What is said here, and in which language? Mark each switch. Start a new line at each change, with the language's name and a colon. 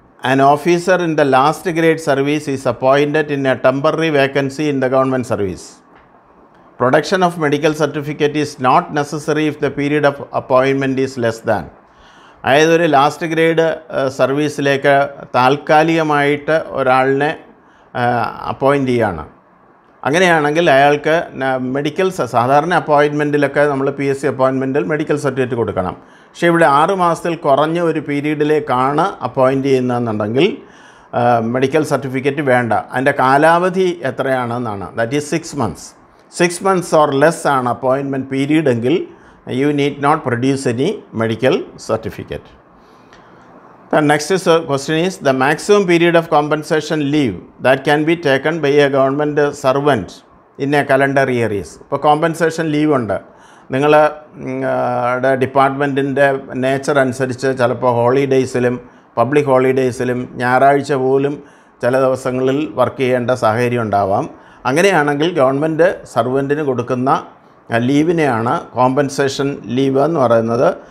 English: An officer in the last grade service is appointed in a temporary vacancy in the government service. Production of medical certificate is not necessary if the period of appointment is less than.
Malayalam: അതായത് ഒരു last grade സർവീസിലേക്ക് താൽക്കാലികമായിട്ട് ഒരാളിനെ appoint ചെയ്യുകയാണ്. അങ്ങനെയാണെങ്കിൽ അയാൾക്ക് സാധാരണ അപ്പോയിൻമെൻറ്റിലൊക്കെ നമ്മൾ PSC അപ്പോയിൻമെൻറ്റിൽ medical certificate കൊടുക്കണം. പക്ഷേ ഇവിടെ 6 മാസത്തിൽ കുറഞ്ഞ ഒരു പീരീഡിലേക്കാണ് അപ്പോയിൻ്റ് ചെയ്യുന്നതെന്നുണ്ടെങ്കിൽ മെഡിക്കൽ സർട്ടിഫിക്കറ്റ് വേണ്ട. അതിൻ്റെ കാലാവധി എത്രയാണെന്നാണ്,
English: That is 6 months. 6 months or less ആണ് appointment period എങ്കിൽ you need not produce any medical certificate. The next question is the maximum period of compensation leave that can be taken by a government servant in a calendar year is.
Malayalam: ഇപ്പോൾ compensation leave ഉണ്ട്. നിങ്ങളുടെ ഡിപ്പാർട്ട്മെൻറ്റിൻ്റെ nature അനുസരിച്ച് ചിലപ്പോൾ ഹോളിഡേയ്സിലും public ഹോളിഡേയ്സിലും ഞായറാഴ്ച പോലും ചില ദിവസങ്ങളിൽ work ചെയ്യേണ്ട സാഹചര്യം ഉണ്ടാവാം. അങ്ങനെയാണെങ്കിൽ ഗവൺമെൻറ് സർവൻറ്റിന് കൊടുക്കുന്ന ലീവിനെയാണ് കോമ്പൻസേഷൻ ലീവ് എന്ന് പറയുന്നത്.